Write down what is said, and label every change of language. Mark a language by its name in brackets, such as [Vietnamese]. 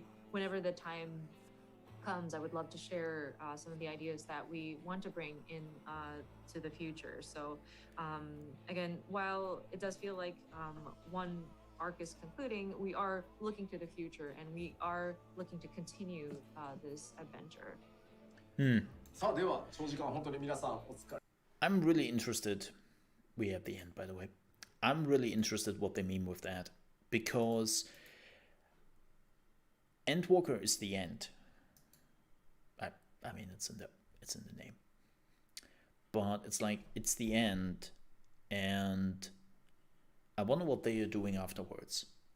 [English] Whenever the time comes, I would love to share some of the ideas that we want to bring in to the future. So again, while it does feel like one arc is concluding, we are looking to the future and we are looking to continue this adventure. [Japanese] さあでは長時間本当に皆さんお疲れ。 [English] I'm really interested. We at the end, by the way. I'm really interested what they mean with that, because Endwalker is the end. I mean, it's in the name, but it's like it's the end, and I wonder what they are doing afterwards.